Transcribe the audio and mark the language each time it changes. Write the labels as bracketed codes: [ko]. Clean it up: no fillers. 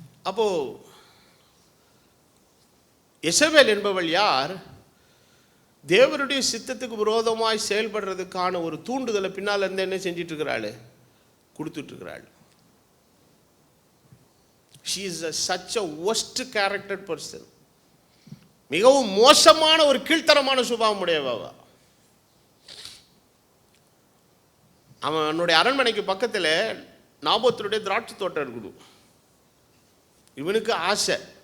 [ta] அப்போ எசபேல் என்பவள் யார், தேவனுடைய சித்தத்துக்கு விரோதமாய் செயல்படுறதுக்கான ஒரு தூண்டுதலை பின்னால் இருந்து என்ன செஞ்சிட்டு இருக்கிறாள், கொடுத்துட்டு இருக்கிறாள். [en] she is such a worst character person. [ta] மிகவும் மோசமான ஒரு கீழ்த்தரமான சுபாவம் உடையவ. அவனுடைய அரண்மனைக்கு பக்கத்தில் நாபோத்துடைய திராட்சை தோட்டம் இருக்குது. இவனுக்கு ஆசை.